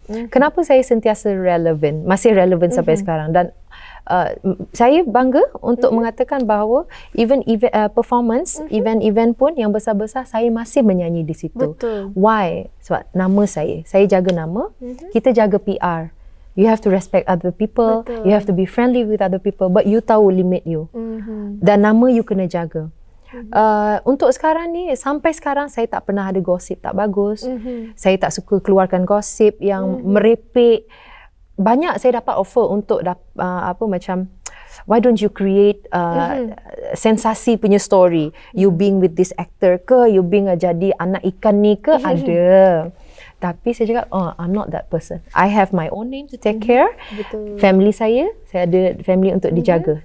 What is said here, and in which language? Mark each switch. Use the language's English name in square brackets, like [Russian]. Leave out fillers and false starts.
[Malay] Kenapa saya sentiasa relevan, masih relevan sampai sekarang. Dan saya bangga untuk mengatakan bahawa even performance, event pun yang besar-besar, saya masih menyanyi di situ. Betul. [English] Why? [Malay] Sebab nama saya jaga nama, kita jaga PR. [English] You have to respect other people. [Malay] Betul. [English] You have to be friendly with other people. But you [Malay] tahu limit you. Dan nama you kena jaga. Untuk sekarang ni, sampai sekarang saya tak pernah ada gosip tak bagus. Saya tak suka keluarkan gosip yang merepek. Banyak saya dapat offer untuk macam, [English] why don't you create [Malay] sensasi punya story? [English] You being with this actor [Malay] ke? You being jadi anak ikan ni ke? Ada. Tapi saya cakap, [English] I'm not that person. I have my own name to take care. [Malay] Betul. Family saya ada family untuk dijaga.